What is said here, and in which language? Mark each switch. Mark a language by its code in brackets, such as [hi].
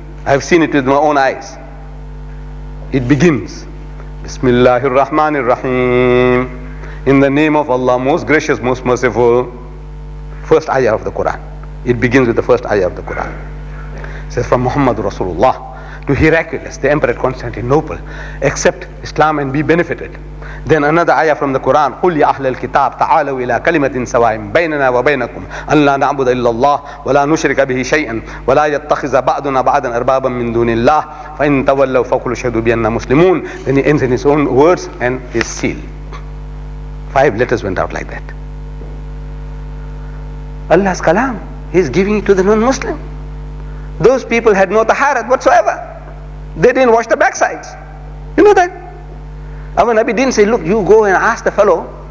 [en] I have seen it with my own eyes. It begins, Bismillahir Rahmanir Rahim, in the name of Allah, most gracious, most merciful. First ayah of the Quran. It begins with the first ayah of the Quran. It says, from Muhammad Rasulullah to Heraclius, the Emperor at Constantinople, accept Islam and be benefited. Then another ayah from the Quran, [ar] قُلْ يَا أَهْلَ الْكِتَابِ تَعَالَوْا إِلَىٰ كَلِمَةٍ سَوَاءٍ بَيْنَنَا وَبَيْنَكُمْ أَنْ لَا نَعْبُدَ إِلَّا اللَّهَ وَلَا نُشْرِكَ بِهِ شَيْئًا وَلَا يَتَّخِذَ بَعْضُنَا بَعْضًا أَرْبَابًا مِّن دُونِ اللَّهِ فَإِن تَوَلَّوْا فَقُولُوا اشْهَدُوا بِأَنَّا مُسْلِمُونَ. [en] Then he ends in his own words and his seal. 5 letters went out like that. Allah's kalam, He is giving it to the non-Muslim. Those people had no taharat whatsoever. They didn't wash the backsides. You know that? Our Nabi didn't say, look, you go and ask the fellow.